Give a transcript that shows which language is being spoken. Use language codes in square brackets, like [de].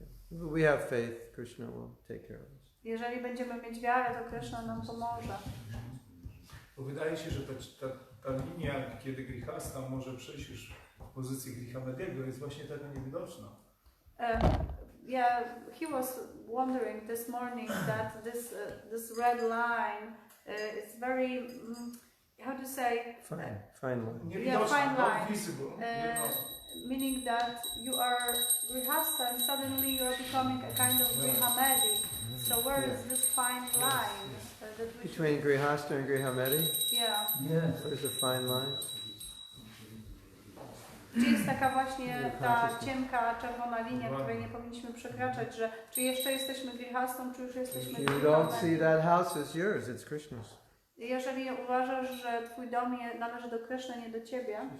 [en] We have faith, Krishna will take care of us. [pl] Jeżeli będziemy mieć wiarę, to Krishna nam pomoże. Bo wydaje się, że ta linia, kiedy grihasta może przejść już w pozycję grihamediego, jest właśnie taka niewidoczna. [en] Yeah, he was wondering this morning that this red line is very, how to say? Fine line. [pl] Niewidoczna, [en] fine not line. visible. Meaning that you are grihasta and suddenly you are becoming a kind of grihamedi. So where is this fine line? That we Between grihasta and grihamedi? Yeah. Where's the fine line? [pl] Gdzie jest taka właśnie ta cienka, czerwona linia, której nie powinniśmy przekraczać, że czy jeszcze jesteśmy grihastą, czy już jesteśmy [en] You don't see that house as yours, it's Krishna's. [pl] Jeżeli uważasz, że twój dom należy do Kryszny, nie do ciebie,